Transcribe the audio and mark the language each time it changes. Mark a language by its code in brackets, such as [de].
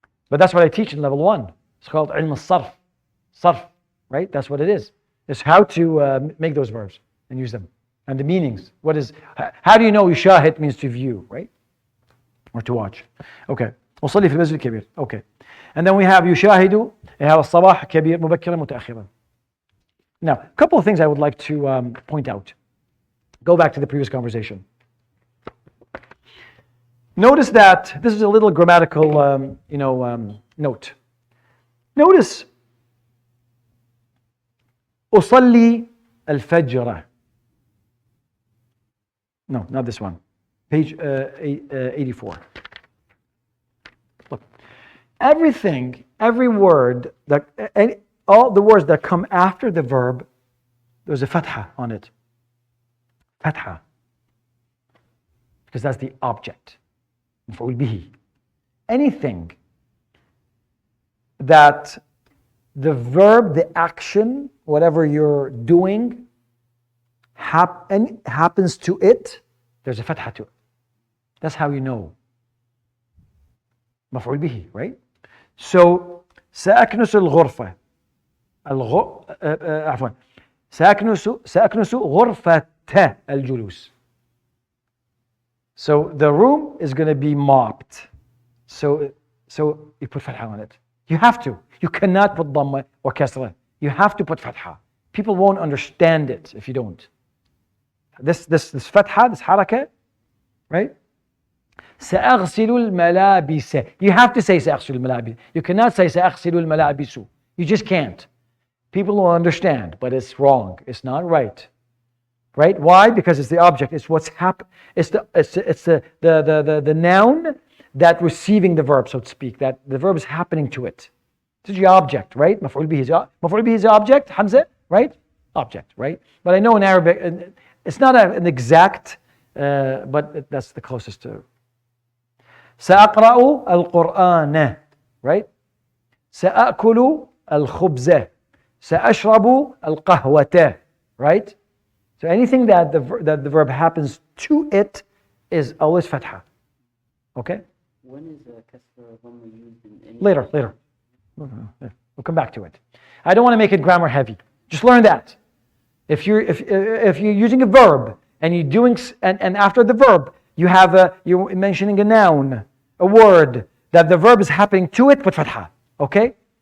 [en] But that's what I teach in level 1. It's called ilm al-sarf. Sarf, right? That's what it is. It's how to make those verbs and use them. And the meanings. How do you know يشاهد means to view, right? Or to watch. Okay. [ar] وصلي في المسجد الكبير. [en] Okay. And then we have يشاهد. You have [ar] الصباح كبير مبكرا متأخرا. [en] Now, a couple of things I would like to point out. Go back to the previous conversation. Notice that this is a little grammatical, note. Notice [ar] أصلي الفجر. [en] No, not this one. Page 84. Look, every word all the words that come after the verb, there's a fatha on it. Fatha, because that's the object. [ar] مفعول به. [en] Anything that the verb, the action, whatever you're doing, happens to it, there's a fatha to it. That's how you know. [ar] مفعول به, right? So, سأكنس الغرفة. عفوا. سأكنس غرفة الجلوس. [en] So the room is going to be mopped. So you put fatha on it. You have to. You cannot put dhamma or kasra. You have to put fatha. People won't understand it if you don't. This fatha, this haraka, right? [ar] سأغسل الملابس. [en] You have to say [ar] سأغسل الملابس. [en] You cannot say سأغسل الملابس. You just can't. People will understand, but it's wrong. It's not right. Right? Why? Because it's the object. It's what's happened. It's the noun that receiving the verb, so to speak. That the verb is happening to it. This is the object, right? [ar] مفعول به [en] is the object. Hamza, right? Object, right? But I know in Arabic, it's not an exact, but that's the closest to. [ar] سأقرأ القرآن, right? سأأكل الخبز. سأشرب القهوة, right? [en] So anything that the verb happens to it is always fatha. Okay? When is kasra dhamma used in any? Later. We'll come back to it. I don't want to make it grammar heavy. Just learn that. If you're using a verb and you're doing and after the verb you're mentioning a noun, a word that the verb is happening to it, put fatha. Okay?